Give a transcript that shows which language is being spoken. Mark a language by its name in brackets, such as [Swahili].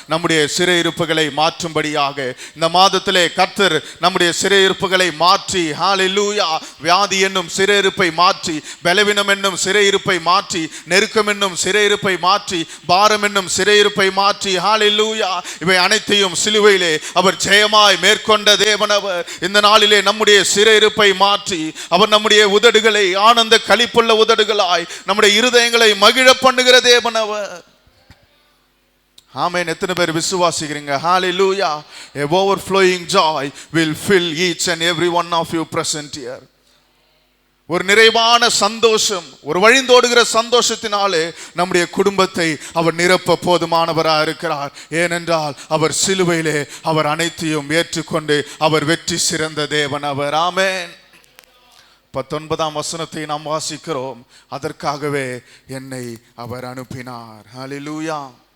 [Tamil] நம்முடைய சிறையிருப்புகளை மாற்றும்படியாக. இந்த மாதத்திலே கர்த்தர் நம்முடைய சிறையிருப்புகளை மாற்றி, ஹalleluya, வியாதி என்னும் சிறையிருப்பை மாற்றி, பலவீனம் என்னும் சிறையிருப்பை மாற்றி, நெருக்கம் என்னும் சிறையிருப்பை மாற்றி, பாரம் என்னும் சிறையிருப்பை மாற்றி, ஹalleluya, இவை அனைத்தையும் சிலுவையிலே அவர் ஜெயமாய் மேற்கொண்ட தேவன் அவர். இந்த நாளிலே நம்முடைய சிறையிருப்பை மாற்றி அவர் நம்முடைய உதடுகளை ஆனந்த களிப்புள்ள உதடுகளாய் நம்முடைய இருதயங்களை மகிழ பண்ணுகிற தேவன் அவர். ஆமென். எத்தனை பேர் விசுவாசிக்கிறீங்க? ஹalleluya. [English] A overflowing joy will fill each and every one of you present here. [Tamil] ஒரு நிறைவான சந்தோஷம், ஒரு வழிந்தோடுகிற சந்தோஷத்தினாலே நம்முடைய குடும்பத்தை அவர் நிரப்ப போதுமானவராக இருக்கிறார். ஏனென்றால் அவர் சிலுவையிலே அவர் அனைத்தையும் ஏற்றுக்கொண்டு அவர் வெற்றி சிறந்த தேவன் அவர். ஆமென். 19 வசனத்தை நாம் வாசிக்கிறோம். அதற்காகவே என்னை அவர் அனுப்பினார். ஹalleluya.